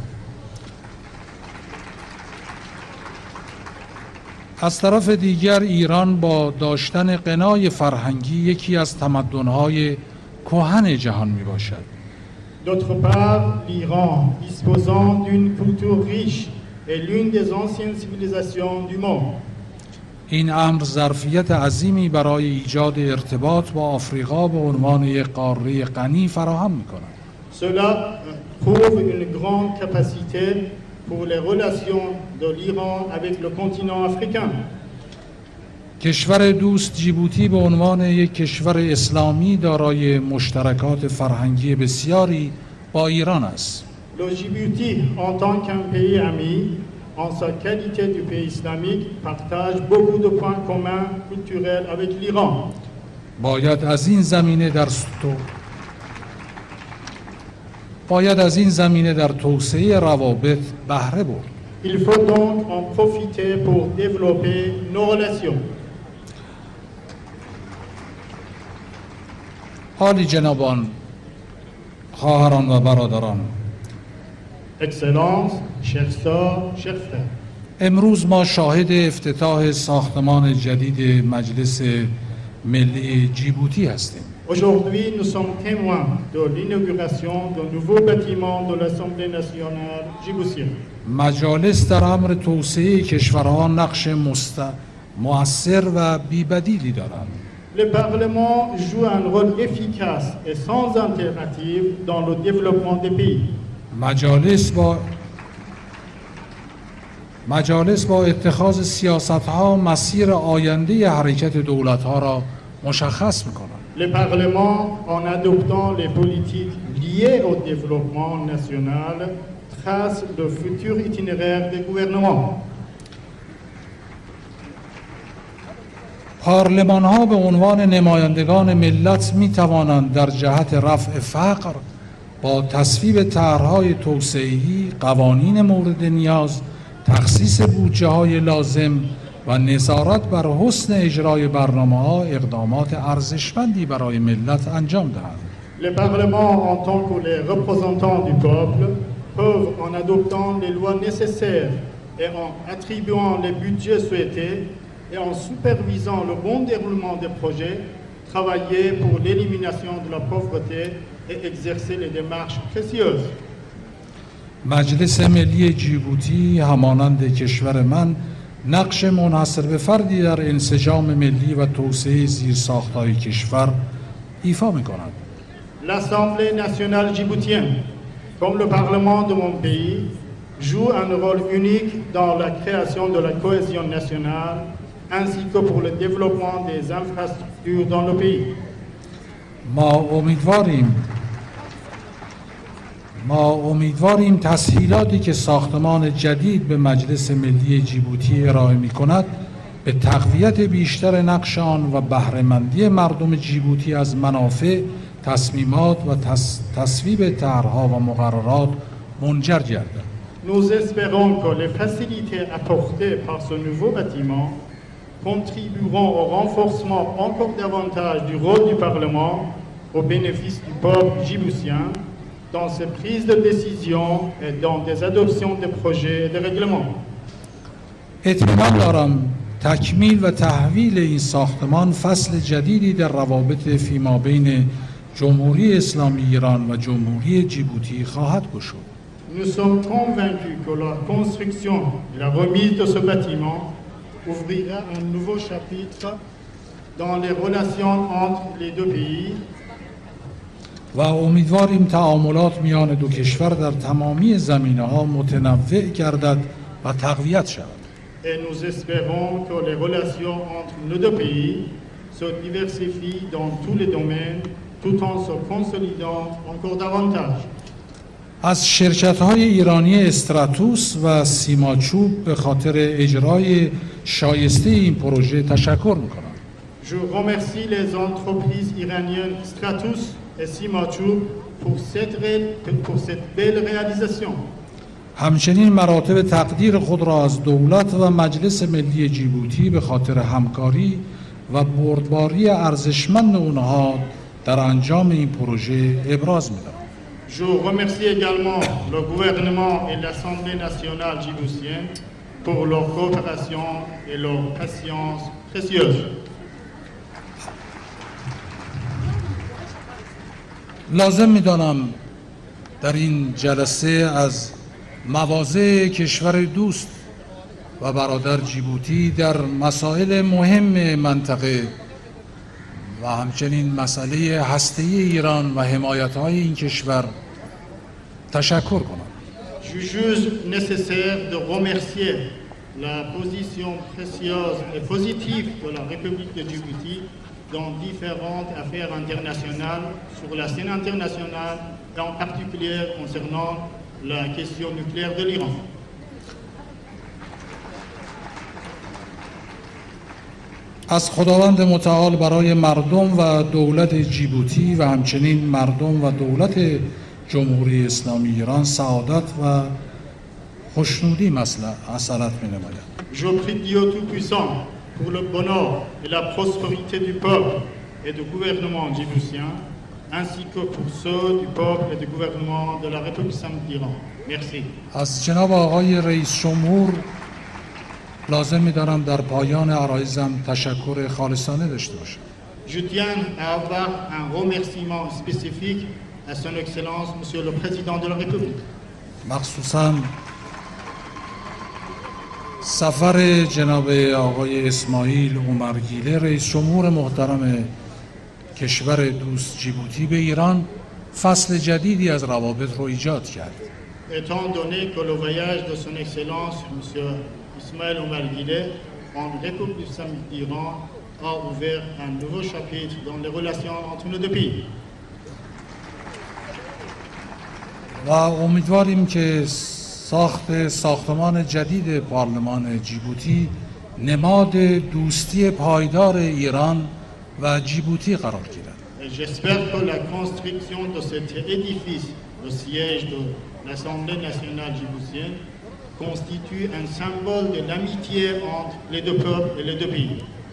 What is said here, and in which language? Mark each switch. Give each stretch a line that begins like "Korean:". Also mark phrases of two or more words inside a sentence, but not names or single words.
Persian: از طرف دیگر ایران با داشتن غنای فرهنگی یکی از تمدن‌های کهن جهان میباشد.
French: D'autre part, l'Iran, disposant d'une culture riche, est l'une des anciennes civilisations du monde.
Persian: این امر ظرفیت عظیمی برای ایجاد ارتباط با آفریقا به عنوان یک قاره غنی فراهم می‌کند.
French: Cela prouve une grande capacité pour les relations de l'Iran avec le continent africain.
Persian: کشور دوست جیبوتی به عنوان یک کشور اسلامی دارای مشترکات فرهنگی بسیاری با ایران است.
French: Le Djibouti, en tant qu'un pays ami, en sa qualité du pays islamique, partage beaucoup de points communs culturels avec l'Iran.
Persian: باید از این زمینه در توسعه روابط بهره برد.
French: Il faut donc en profiter pour développer nos relations.
Persian: حالی جنابان، خواهران و برادران،
French: Excellences, chers sœurs, chers frères,
Persian: امروز ما شاهد افتتاح ساختمان جدید مجلس ملی جیبوتی هستیم.
French: aujourd'hui nous sommes témoins de l'inauguration d'un nouveau bâtiment de l'Assemblée nationale djiboutienne.
Persian: مجالس در امر توسعه کشورها نقش مؤثر و بی‌بدیلی دارند.
French: Le Parlement joue un rôle efficace et sans alternative dans le développement des pays.
Persian: مجالس با اتخاذ سیاست‌ها مسیر آینده حرکت دولت‌ها را مشخص می‌کنند.
French: Le Parlement, en adoptant les politiques liées au développement national, trace le futur itinéraire des gouvernements.
Persian: پارلمان‌ها به عنوان نمایندگان ملت می‌توانند در جهت رفع فقر با تصویب طرح‌های توسعه‌ای، قوانین مورد نیاز، تخصیص بودجه‌های لازم و نظارت بر حسن اجرای برنامه‌ها اقدامات ارزشمندی برای ملت انجام دهند.
French: Les parlements, en tant que les représentants du peuple, peuvent, en adoptant les lois nécessaires et en attribuant les budgets souhaités et en supervisant le bon déroulement des projets, travailler pour l'élimination de la pauvreté et exercer les démarches précieuses.
Persian: مجلس ملی جیبوتی همانند کشور من نقش منحصر به فردی در انسجام ملی و توسعه زیرساخت‌های کشور ایفا می‌کند.
French: L'Assemblée nationale djiboutienne, comme le Parlement de mon pays, joue un rôle unique dans la création de la cohésion nationale ainsi que pour le développement des infrastructures dans le pays.
Persian: ما امیدواریم تسهیلاتی که ساختمان جدید به مجلس ملی جیبوتی ارائه می‌کند به تقویت بیشتر نقش آن و بهره‌مندی مردم جیبوتی از منافع، تصمیمات و تصویب طرح‌ها و مقررات منجر گردد.
French: Nous espérons que les facilités apportées par ce nouveau bâtiment contribueront au renforcement encore davantage du rôle du Parlement au bénéfice du peuple djiboutien dans ses prises de décision et dans des adoptions de projets et de règlements.
Persian: اطمینان دارم تکمیل و تحویل این ساختمان فصل جدیدی در روابط فیما بین جمهوری اسلامی ایران و جمهوری جیبوتی خواهد گشود.
French: Nous sommes convaincus que la construction et la remise de ce bâtiment ouvrira un nouveau chapitre dans les relations entre les deux pays.
Persian: و امیدواریم تعاملات میان دو کشور در تمامی زمینه‌ها متنوع گردد و تقویت شود.
French: Et nous espérons que les relations entre nos deux pays se diversifient dans tous les domaines tout en se consolidant encore davantage.
Persian: از شرکت‌های ایرانی استراتوس و سیماچوب به خاطر اجرای شایسته این پروژه تشکر می‌کنم.
French: Je remercie les entreprises iraniennes Stratus et Simachoub pour cette belle réalisation.
Persian: همچنین مراتب تقدیر خود را از دولت و مجلس ملی جیبوتی به خاطر همکاری و بردباری ارزشمند اونها در انجام این پروژه ابراز می‌دارم.
French: Je remercie également le gouvernement et l'Assemblée nationale djiboutienne pour leur coopération et leur patience précieuse.
Persian: لازم می‌دانم در این جلسه از مواضع کشور دوست و برادر جیبوتی در مسائل مهم منطقه و همچنین مسئله هسته‌ای ایران و حمایت‌های این کشور تشکر کنم.
French: Je juge nécessaire de remercier la position précieuse et positive de la République de Djibouti dans différentes affaires internationales sur la scène internationale et en particulier concernant la question nucléaire de l'Iran.
Persian: از خداوند متعال برای مردم و دولت جیبوتی و همچنین مردم و دولت جمهوری اسلامی ایران سعادت و خوشنودی مسئلت می‌نماید.
French: Je prie Dieu Tout-Puissant pour le bonheur et la prospérité du peuple et du gouvernement djiboutien, ainsi que pour ceux du peuple et du gouvernement de la République islamique d'Iran. Merci.
Persian: از جناب آقای رئیس جمهور لازم می‌دارم در پایان عرایزم تشکر خالصانه داشته باشم.
French: Je tiens à avoir un remerciement spécifique à son Excellence, Monsieur le Président de la République.
Persian: مخصوصاً سفر جناب آقای اسماعیل عمرگیله رئیس جمهور محترم کشور دوست جیبوتی به ایران فصل جدیدی از روابط رو ایجاد کرد.
French: Étant donné que le voyage de son Excellence, Monsieur Ismaël Omar Guelleh, en République islamique d'Iran, a ouvert un nouveau chapitre dans les relations entre nos deux pays.
Persian: و امیدواریم که ساختمان جدید پارلمان جیبوتی نماد دوستی پایدار ایران و جیبوتی قرار گیرد.
French: J'espère que la construction de cet édifice, le siège de l'Assemblée nationale djiboutienne, constitue un symbole de l'amitié entre les deux peuples et les deux pays.